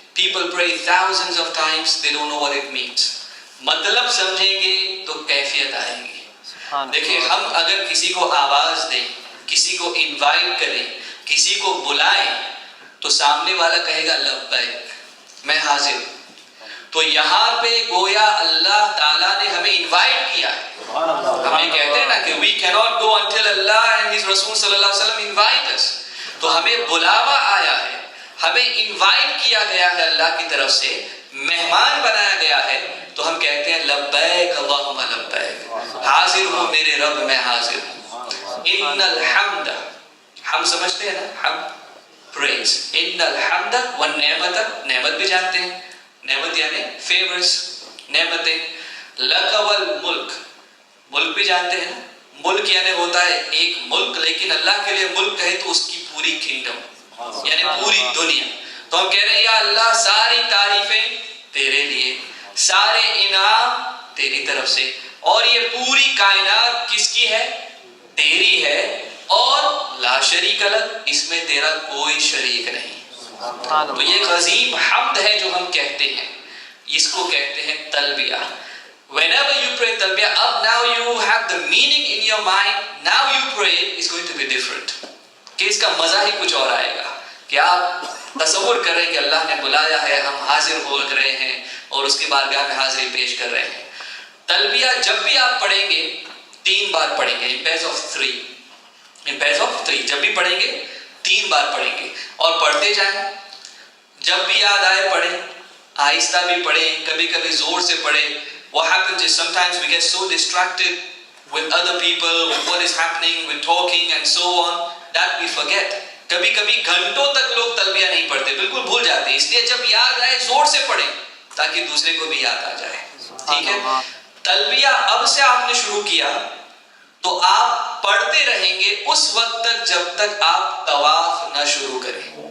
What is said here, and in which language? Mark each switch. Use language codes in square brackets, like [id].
[en] People pray thousands of times, they don't know what it means. [ur] مطلب سمجھیں گے تو کیفیت آئے گی. دیکھیں، ہم اگر کسی کو آواز دیں، کسی کو انوائٹ کریں، کسی کو بلائیں، تو سامنے والا کہے گا لبیک، میں حاضر ہوں. تو یہاں پہ گویا اللہ تعالیٰ نے ہمیں انوائٹ کیا ہے. ہمیں کہتے ہیں نا کہ [en] we cannot go until Allah and His Rasul صلی اللہ علیہ وسلم invite us. [ur] تو ہمیں بلاوا آیا ہے، ہمیں انوائٹ کیا گیا ہے اللہ کی طرف سے، مہمان بنایا گیا ہے. تو ہم کہتے ہیں [ar] لبیک اللہم لبیک، [ur] حاضر ہوں میرے رب، میں حاضر ہوں. [ar] ان الحمد، [ur] ہم سمجھتے ہیں نا، ہم پریز. [ar] ان الحمد والنعمت، [ur] نعمت بھی جانتے ہیں، نعمت یعنی فیورز، نعمتیں. [ar] لک والملک، [ur] ملک بھی جانتے ہیں نا. ملک یعنی ہوتا ہے ایک ملک، لیکن اللہ کے لیے ملک ہے تو اس کی پوری کنگڈم یعنی پوری دنیا. تو ہم کہہ رہے ہیں یا اللہ ساری تعریفیں تیرے لیے، سارے انعام تیری طرف سے، اور یہ پوری کائنات کس کی ہے؟ تیری ہے، اور [ar] لا شریک لک، [ur] اس میں تیرا کوئی شریک نہیں. تو یہ عظیم حمد ہے جو ہم کہتے ہیں، اس کو کہتے ہیں تلبیہ. [en] Whenever you pray talbiyah, up now you have the meaning in your mind. Now you pray is going to be different. [ur] کہ اس کا مزہ ہی کچھ اور آئے گا. کہ آپ تصور کریں کہ اللہ نے بلایا ہے، ہم حاضر ہو رہے ہیں اور اس کی بارگاہ میں حاضری پیش کر رہے ہیں. تلبیہ جب بھی آپ پڑھیں گے 3 بار پڑھیں گے، [en] in pairs of 3. in pairs of 3 [ur] جب بھی پڑھیں گے 3 بار پڑھیں گے، اور پڑھتے جائیں. جب بھی یاد آئے پڑھیں، آہستہ بھی پڑھیں، کبھی کبھی زور سے پڑھیں. [en] What happens is sometimes we get so distracted with other people, with what is happening, with talking and so on, that we forget. [ur] کبھی کبھی گھنٹوں تک لوگ تلبیہ نہیں پڑھتے، بالکل بھول جاتے ہیں. اس لیے جب یاد آئے زور سے پڑھیں تاکہ دوسرے کو بھی یاد آ جائے. ٹھیک ہے. تلبیہ اب سے آپ نے شروع کیا تو آپ پڑھتے رہیں گے اس وقت تک جب تک آپ طواف نہ شروع کریں.